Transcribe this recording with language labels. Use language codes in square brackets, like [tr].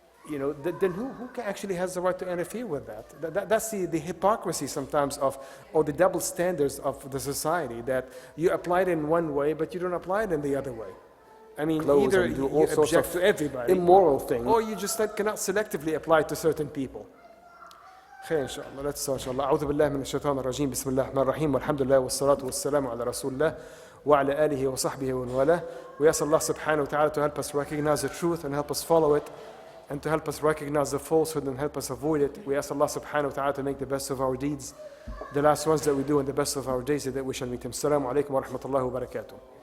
[en] Then who actually has the right to interfere with that? That's the hypocrisy sometimes or the double standards of the society, that you apply it in one way, but you don't apply it in the other way. I mean, either you object to everybody, immoral thing, or you just cannot selectively apply it to certain people. [ar] خير إن شاء الله. [en] Let's start [ar] إن شاء الله. أعوذ بالله من الشيطان الرجيم. بسم الله الرحمن الرحيم. والحمد لله والصلاة والسلام على رسول الله وعلى آله وصحبه ومن والاه. [en] We ask Allah subhanahu wa ta'ala to help us recognize the truth and help us follow it, and to help us recognize the falsehood and help us avoid it. We ask Allah subhanahu wa ta'ala to make the best of our deeds, the last ones that we do, and the best of our days that we shall meet Him. [ar] Assalamu alaikum wa rahmatullahi wa barakatuh.